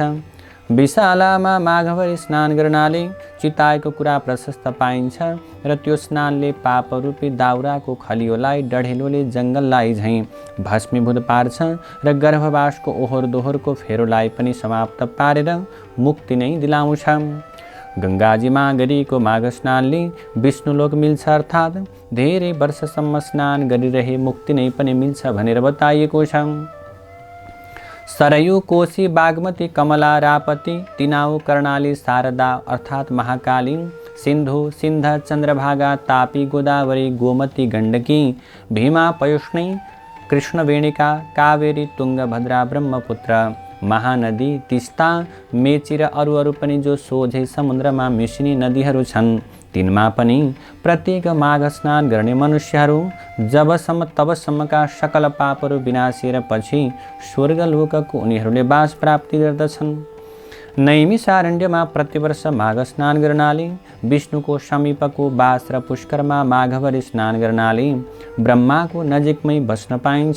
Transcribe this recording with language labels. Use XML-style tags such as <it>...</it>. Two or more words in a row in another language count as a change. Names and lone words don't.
<ne>विशालामा माघभरि स्नान गर्नाले चिताएको कुरा प्रशस्त पाइन्छ र त्यो स्नानले पापरूपी दाउराको खलियोलाई डढेलोले जङ्गललाई झैँ भस्मीभूत पार्छ र गर्भवासको ओहोर दोहोरको फेरोलाई पनि समाप्त पारेर मुक्ति नै दिलाउँछ। गङ्गाजीमा गरिएको माघ स्नानले विष्णुलोक मिल्छ, अर्थात् धेरै वर्षसम्म स्नान गरिरहे मुक्ति नै पनि मिल्छ भनेर बताइएको छ। सरयू, कोशी, बागमती, कमला, रापती, तिनाउ, कर्णाली, शारदा अर्थात् महाकाली, सिन्धु, सिन्ध, चन्द्रभागा, तापी, गोदावरी, गोमती, गण्डकी, भीमा, पयुष्णी, कृष्णवेणिका, कावेरी, तुङ्गभद्रा, ब्रह्मपुत्र, महानदी, तिस्ता, मेची र अरू पनि जो सोझै समुद्रमा मिसिने नदीहरू छन्, तिनमा पनि प्रत्येक माघ स्नान गर्ने मनुष्यहरू जबसम्म तबसम्मका सकल पापहरू विनाशेर पछि स्वर्गलोकको उनीहरूले वास प्राप्ति गर्दछन्। नैमिषारण्यमा प्रतिवर्ष माघ स्नान गर्नाले विष्णुको समीपको वास र पुष्करमा माघभरि स्नान गर्नाले ब्रह्माको नजिकमै बस्न पाइन्छ।</ne>